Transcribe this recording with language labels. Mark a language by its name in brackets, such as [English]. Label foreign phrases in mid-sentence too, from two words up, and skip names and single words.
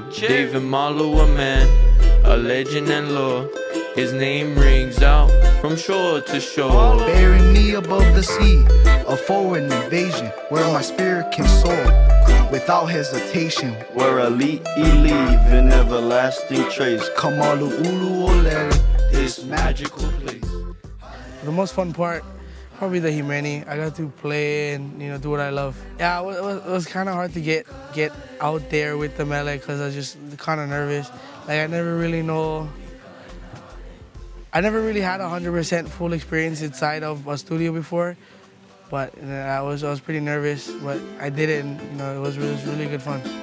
[English] David Malu, a man, a legend and lore. His name rings out from shore to shore. Bearing me above the sea, a foreign invasion, where my spirit can soar without hesitation. Where elite leave an everlasting trace. [Hawaiian] Kamalu ulu olele, [English] this magical place. The most fun part, probably the himeni. I got to play and do what I love. Yeah, it was kind of hard to get out there with the mele because I was just kind of nervous. Like I never really had 100% full experience inside of a studio before, but I was pretty nervous, but I did it, and it was really good fun.